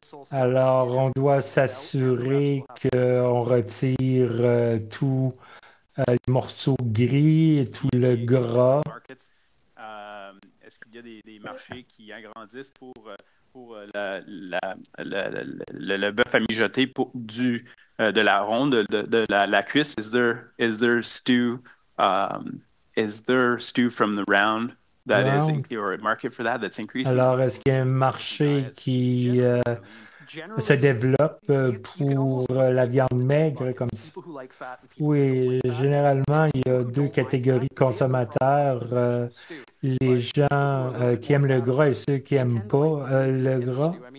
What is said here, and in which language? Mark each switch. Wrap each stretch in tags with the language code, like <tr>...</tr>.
<fr>Alors, on doit s'assurer qu'on retire tous les morceaux gris et tout le gras. Est-ce qu'il y a des marchés qui agrandissent pour le bœuf à mijoter de la ronde, de la cuisse?</fr> <en>Is there stew from the round that is, or a market for that that's increasing?</en> <fr>Alors, est-ce qu'il y a un marché qui se développe pour la viande maigre comme ça? Oui, généralement, il y a 2 catégories de consommateurs. Les gens qui aiment le gras et ceux qui n'aiment pas le gras.</fr>